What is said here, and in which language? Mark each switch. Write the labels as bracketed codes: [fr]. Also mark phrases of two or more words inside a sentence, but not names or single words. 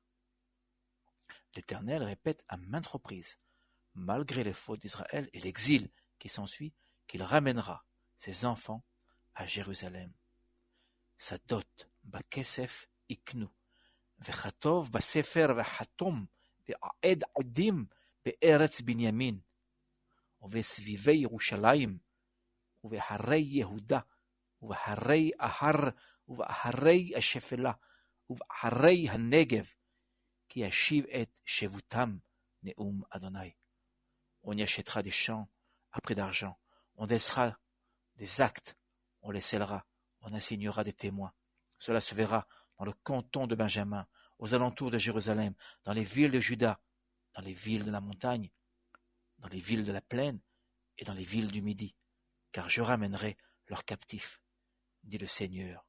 [fr] L'Éternel répète à maintes reprises, malgré les fautes d'Israël et l'exil qui s'ensuit, qu'il ramènera ses enfants à Jérusalem. [he] שדות בכסף יקנו וכתוב בספר וחתום והעד עדים בארץ בנימין ובסביבי ירושלים ובערי יהודה, ובערי ההר ובערי השפלה ובערי הנגב כי אשיב את שבותם, נאם יהוה. [fr] On y achètera des champs à prix d'argent, on laissera des actes, on les scellera, on assignera des témoins. Cela se verra dans le canton de Benjamin, aux alentours de Jérusalem, dans les villes de Juda, dans les villes de la montagne, dans les villes de la plaine et dans les villes du Midi, car je ramènerai leurs captifs, dit le Seigneur.